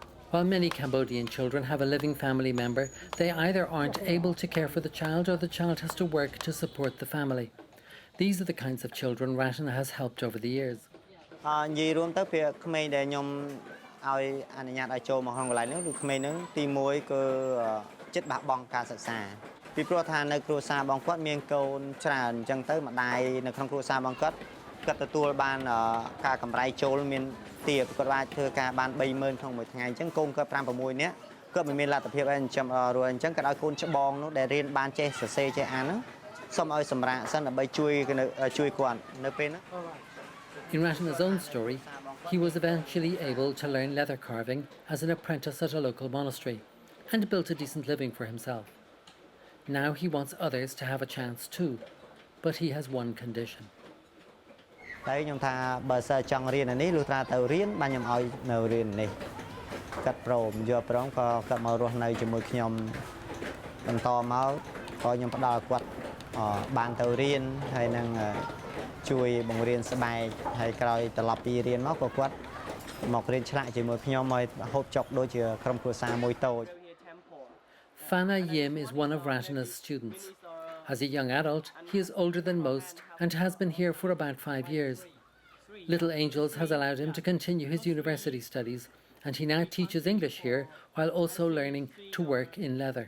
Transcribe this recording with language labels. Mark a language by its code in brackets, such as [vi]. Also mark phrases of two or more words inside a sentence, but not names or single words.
[en] While many Cambodian children have a living family member, they either aren't able to care for the child or the child has to work to support the family. These are the kinds of children Ratana has helped over the years. [km] និយាយរួមទៅពីក្មេងដែលខ្ញុំឲ្យអនុញ្ញាតឲ្យចូលមកក្នុងកន្លែងនេះគឺក្មេងហ្នឹងទី1គឺចិត្តបះបង់ការសិក្សាពីព្រោះថានៅគ្រួសារបងគាត់មានកូនច្រើនអញ្ចឹងទៅម្ដាយនៅក្នុងគ្រួសារបងគាត់ទទួលបានការកម្រៃចូលមានទាបគាត់អាចធ្វើការបាន 30000 ក្នុងមួយថ្ងៃអញ្ចឹងកូនគាត់ 5 6 នាក់គាត់មិនមានលទ្ធភាពអីចិញ្ចឹមរួចអញ្ចឹងគាត់ឲ្យកូនច្បងនោះដែលរៀនបានចេះសរសេរចេះអានហ្នឹងសូមឲ្យសម្រាប់សិនដើម្បីជួយគាត់នៅពេលហ្នឹង [en] In Ratana's own story, he was eventually able to learn leather carving as an apprentice at a local monastery and built a decent living for himself. Now he wants others to have a chance too, but he has one condition. [km] តែខ្ញុំថាបើសិនចង់រៀននេះលុះត្រាទៅរៀនបានខ្ញុំឲ្យនៅរៀននេះកាត់ព្រមយកព្រមក៏គាត់មករស់នៅជាមួយខ្ញុំបន្តមកក៏ខ្ញុំផ្ដល់គាត់បានទៅរៀនហើយនឹងជួយបង្រៀនស្បែកហើយក្រោយត្រឡប់ពីរៀនមកក៏គាត់មករៀនឆ្លាក់ជាមួយខ្ញុំឲ្យហូបចុកដូចជាក្រុមគ្រួសារមួយតូច [en] Phana Yim is one of Ratana's students. As a young adult, he is older than most and has been here for about 5 years. Little Angels has allowed him to continue his university studies, and he now teaches English here while also learning to work in leather.